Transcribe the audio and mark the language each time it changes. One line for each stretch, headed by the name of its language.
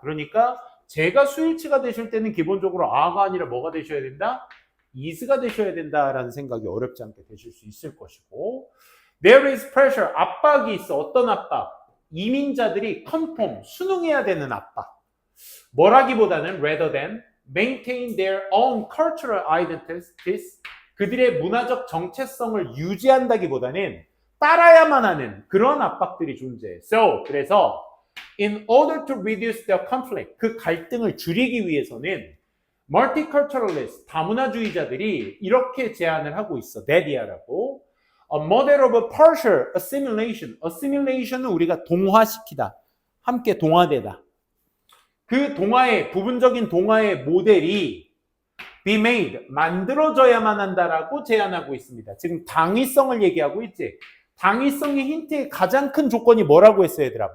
Korean: 그러니까 제가 수일치가 되실 때는 기본적으로 a가 아니라 뭐가 되셔야 된다? is가 되셔야 된다라는 생각이 어렵지 않게 되실 수 있을 것이고
English: there is pressure,
Korean: 압박이 있어. 어떤 압박? 이민자들이 conform, 순응해야 되는 압박. 뭐라기보다는
English: rather than maintain their own cultural identities.
Korean: 그들의 문화적 정체성을 유지한다기보다는 따라야만 하는 그런 압박들이 존재해. So, 그래서
English: in order to reduce the conflict,
Korean: 그 갈등을 줄이기 위해서는 multiculturalist, 다문화주의자들이 이렇게 제안을 하고 있어. 데디아라고.
English: A model of partial assimilation.
Korean: assimilation은 우리가 동화시키다. 함께 동화되다. 그 동화의, 부분적인 동화의 모델이
English: be made,
Korean: 만들어져야만 한다라고 제안하고 있습니다. 지금 당위성을 얘기하고 있지. 당위성의 힌트의 가장 큰 조건이 뭐라고 했어요, 얘들아?